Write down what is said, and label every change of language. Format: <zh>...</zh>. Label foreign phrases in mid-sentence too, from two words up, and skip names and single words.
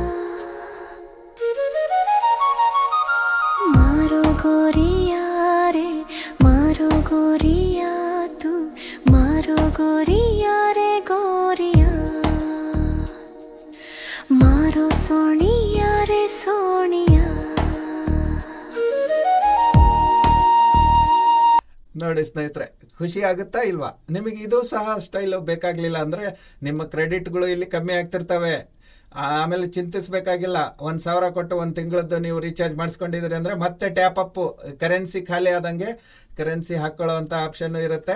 <raj>मारो गोरिया रे मारो गोरिया, तू मारो गोरिया रे गोरिया, मारो सोनिया रे सोनिया.</raj> <kn>ನೋಡಿ ಸ್ನೇಹಿತರೆ, ಖುಷಿ ಆಗುತ್ತಾ ಇಲ್ವಾ? ನಿಮಗೆ ಇದು ಸಹ ಸ್ಟೈಲು ಬೇಕಾಗಲಿಲ್ಲ ಅಂದರೆ ನಿಮ್ಮ ಕ್ರೆಡಿಟ್ಗಳು ಇಲ್ಲಿ ಕಮ್ಮಿ ಆಗ್ತಿರ್ತವೆ. ಆಮೇಲೆ ಚಿಂತಿಸಬೇಕಾಗಿಲ್ಲ. 1,000 ಕೊಟ್ಟು 1 ತಿಂಗಳದ್ದು ನೀವು ರೀಚಾರ್ಜ್ ಮಾಡಿಸ್ಕೊಂಡಿದ್ದೀರಿ ಅಂದರೆ ಮತ್ತೆ</kn> <en>top up</en> <kn>ಕರೆನ್ಸಿ ಖಾಲಿ ಆದಂಗೆ ಕರೆನ್ಸಿ ಹಾಕ್ಕೊಳ್ಳೋ ಅಂಥ ಆಪ್ಷನ್ನು ಇರುತ್ತೆ.</kn>